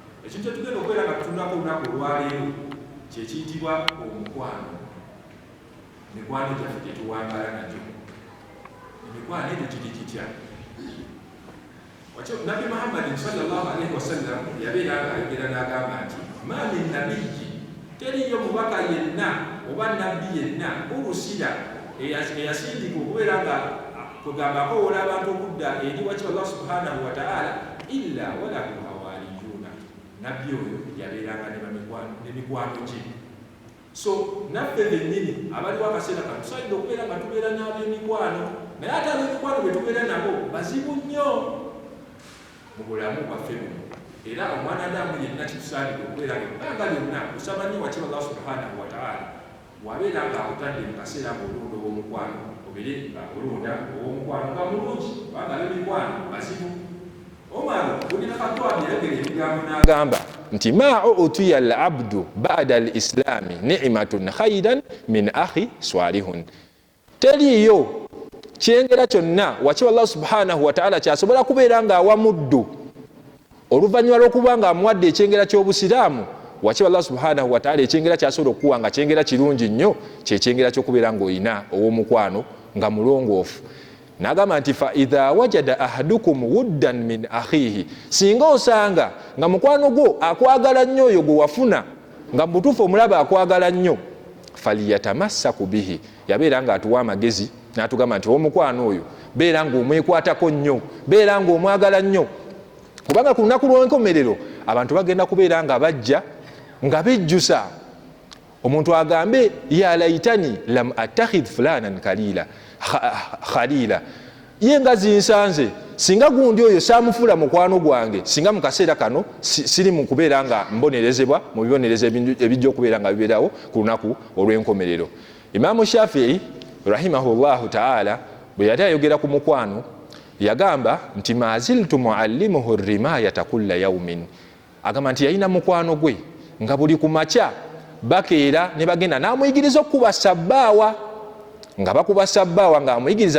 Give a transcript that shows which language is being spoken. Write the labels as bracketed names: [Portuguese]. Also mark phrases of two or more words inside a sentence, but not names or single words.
[Ganda] ekintu kyetugenda okubeera nga tutunako olunaku olwaleero kyekiyitibwa omukwano. Mikwano gyaffe gyetuwangala nagyo, emikwano egyo kiri kitya? Nabbi Muhammadin [Arabic] صلى الله عليه وسلم [Ganda] yabeera nga ayogera n'agamba nti [Arabic] ما من نبي, [Ganda] teriyo mubaka yenna oba nabbi yenna urusila eyasindika okubeera nga kugamba akoowola abantu okudda eri waki Allah [Arabic] سبحانه وتعالى إلا وله حواريون. [Ganda] Nabbi oyo yabeeranga n'emikwano gye. So naffe bennyini abaliwo akaseera kano tusaidde okubeera nga tubeera n'ab'emikwano, naye ate ab'emikwano bwe tubeera nabo bazibu nnyo mu bulamu bwaffe buno. Era omwanadamu yenna kitusaanidde okubeera ng'ebbanga lyonna kusaba nnyo waki Allah [Arabic] سبحانه وتعالى [Ganda] bw'abeera ng'akutadde mu kaseera ng'olunda ow'omukwano, obeere nga olunda ow'omukwano nga mulungi, kubanga ab'emikwano bazibu. Omar ibn Khattab yayogera ebigambo n'agamba nti [Arabic] ما أوتي العبد بعد الإسلام نعمة خيرا من أخ صالح. [Ganda] Teriyo kyengera kyonna waki Allah [Arabic] سبحانه وتعالى [Ganda] kyasobola kubeera ng'awa muddu oluvannyuma lw'okuba nga amuwadde ekyengera ky'obusiraamu. Waki Allah [Arabic] سبحانه وتعالى [Ganda] ekyengera kyasobola okuwa nga kyengera kirungi nnyo, kyekyengera ky'okubeera ng'olina ow'omukwano nga mulongoofu. N'agamba nti [Arabic] فإذا وجد أحدكم ودا من أخيه, [Ganda] singa osanga nga mukwano gwo akwagala nnyo oyo gwe wafuna nga mutuufu omulaba akwagala nnyo, [Arabic] فليتمسك به, [Ganda] yabeera nga atuwa amagezi n'atugamba nti omukwano oyo beera ng'omwekwatako nnyo, beera ng'omwagala nnyo, kubanga ku lunaku lw'enkomerero abantu bagenda kubeera nga bajja nga bejjusa. Omuntu agambe [Arabic] يا ليتني لم أتخذ فلانا خليلا, [Ganda] ye nga zinsanze singa gundi oyo saamufula mukwano gwange, singa mu kaseera kano siri mu kubeera nga mbonerezebwa mu bibonerezo ebijja okubeera nga bibeerawo ku lunaku olw'enkomerero. Imamu Shafi'i [Arabic] رحمه الله تعالى [Ganda] bwe yali ayogera ku mukwano yagamba nti [Arabic] ما زلت معلمه الرماية كل يوم, [Ganda] agamba nti yalina mukwano gwe nga buli ku makya bakeera ne bagenda n'amuyigiriza okukuba sabbaawa, nga bakuba sabbaawa nga amuyigiriza.